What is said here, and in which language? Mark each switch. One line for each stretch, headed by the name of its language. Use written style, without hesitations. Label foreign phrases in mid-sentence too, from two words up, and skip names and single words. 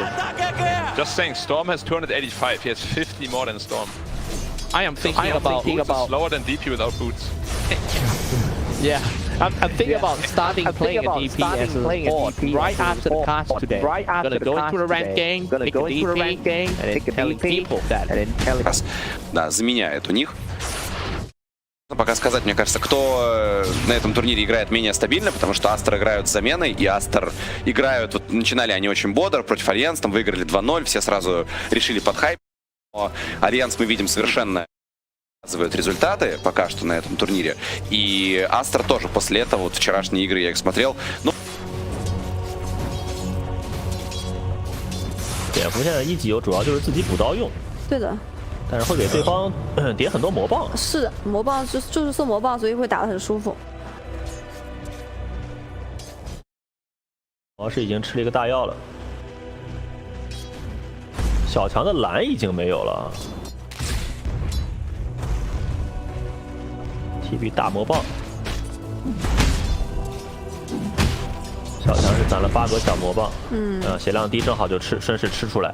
English: Just saying, Storm has 285. He has 50 more than Storm. I am thinking about Boots is slower than DP without boots. yeah. I'm thinking about starting playing a DP as a sport right after the cast today. Gonna go into a ranked game, pick a DP, and then telling people that.
Russian: Да, заменяет у них. Пока сказать, мне кажется, кто на этом турнире играет менее стабильно, потому что Астер играют с заменой, и Астер играют, вот начинали они очень бодро против Альянс, там выиграли 2-0, все сразу решили под хайп. Но Альянс мы видим совершенно показывают результаты пока что на этом турнире, и Астер тоже после этого, вот вчерашние игры я их смотрел, ну...
Chinese: 蝙蝠现在一级游主要就是自己补刀用，对的，但是会给对方叠很多魔棒。是的，魔棒就是送魔棒，所以会打得很舒服。主要是已经吃了一个大药了，小强的蓝已经没有了。TB 大魔棒，小强是攒了8个小魔棒，血量低正好就顺势吃出来。